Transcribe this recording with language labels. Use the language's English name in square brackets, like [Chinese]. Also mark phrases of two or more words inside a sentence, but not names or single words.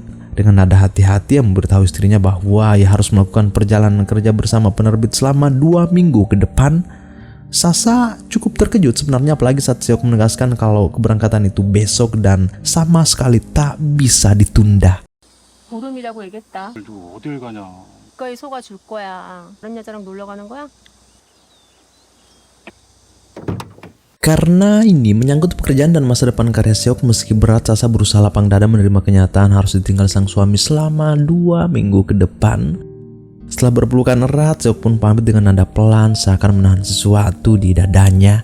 [Indonesian] Dengan nada hati-hati yang memberitahu istrinya bahwa ia harus melakukan perjalanan kerja bersama penerbit selama 2 minggu ke depan. Sasa cukup terkejut sebenarnya, apalagi saat Seok menegaskan kalau keberangkatan itu besok dan sama sekali tak bisa ditunda. [Korean] 보름이라고 얘기했다. 두고 어딜 가냐. 국가에 속아줄 거야. 다른 여자랑 놀러 가는 거야? [Indonesian] Karena ini menyangkut pekerjaan dan masa depan karya Seok, meski berat, Sasa berusaha lapang dada menerima kenyataan harus ditinggal sang suami selama 2 minggu ke depan. Setelah berpelukan erat, Seok pun pamit dengan nada pelan, seakan menahan sesuatu di dadanya.